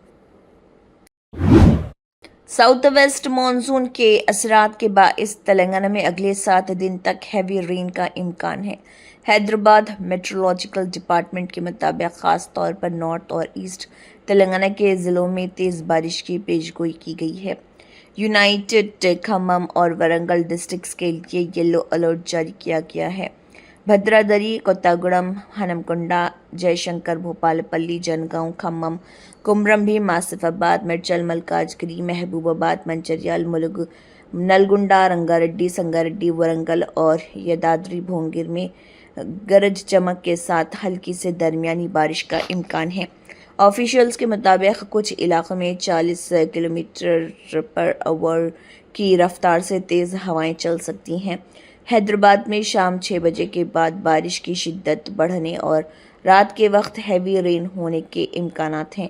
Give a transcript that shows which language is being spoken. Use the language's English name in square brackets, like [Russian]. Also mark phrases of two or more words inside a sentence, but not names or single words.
[English] South West monsoon [Urdu] کے اثرات کے باعث تلنگانہ میں اگلے 7 دن تک [English] heavy rain [Urdu] کا امکان ہے. حیدرآباد [English] Meteorological Department [Urdu] کے مطابق خاص طور پر نارتھ اور ایسٹ تلنگانہ کے ضلعوں میں تیز بارش کی پیشگوئی کی گئی ہے. یونائیٹڈ کھمم اور ورنگل ڈسٹرکٹس کے لیے [English] yellow alert [Urdu] جاری کیا گیا ہے. بھدرادری، کوتاگوڑم، ہنمکنڈہ، جے شنکر، بھوپال پلی، جنگاؤں، کھمم، کمرم بھی، ماسف آباد، مرچل، ملکاجگیری، محبوب آباد، منچریال، ملگو، نلگنڈہ، رنگا ریڈی، سنگا ریڈی، ورنگل اور یادادری بھونگیر میں گرج چمک کے ساتھ ہلکی سے درمیانی بارش کا امکان ہے. آفیشلز کے مطابق کچھ علاقوں میں 40 [English] kilometer per hour [Urdu] کی رفتار سے تیز ہوائیں چل سکتی ہیں. حیدرآباد میں شام 6 بجے کے بعد بارش کی شدت بڑھنے اور رات کے وقت [English] heavy rain [Urdu] ہونے کے امکانات ہیں.